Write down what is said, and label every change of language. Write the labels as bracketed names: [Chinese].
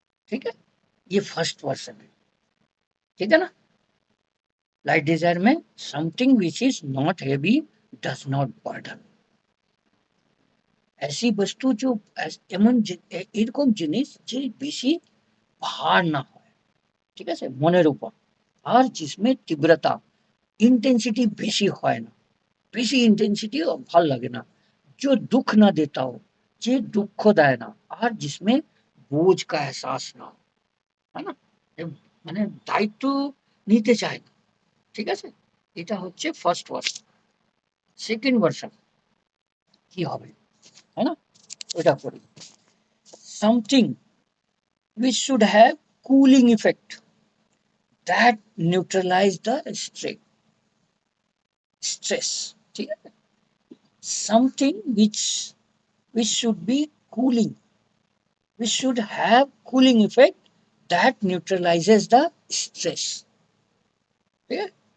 [Hindi] ठीक है, ये फर्स्ट वर्जन है। ठीक है ना, लाइट डिजायर में [English] something which is not heavy does not burden, [Hindi] ऐसी वस्तु जो [Bangla] এমন এরকম জিনিস যে বেশি ভার না হয়, ঠিক আছে, মনের উপর। আর जिसमें তীব্রতা ইন্টেন্সিটি বেশি হয় না, বেশি ইন্টেন্সিটি ভাল লাগে না, [Hindi] जो दुख ना देता हो, [Bangla] যে দুঃখ দেয় না, আর [Hindi] जिसमें बोझ का एहसास ना हो, है ना, [Bangla] মানে দায়িত্ব নিতে চায় না, ঠিক আছে। এটা হচ্ছে ফার্স্ট ভার্সন। সেকেন্ড ভার্সন কি হবে, है ना, ওটা করি। [English] something which should have cooling effect that neutralize the stress, [Hindi] ठीक है। [English] something which should be cooling, which should have cooling effect that neutralizes the stress, [Hindi] ठीक है।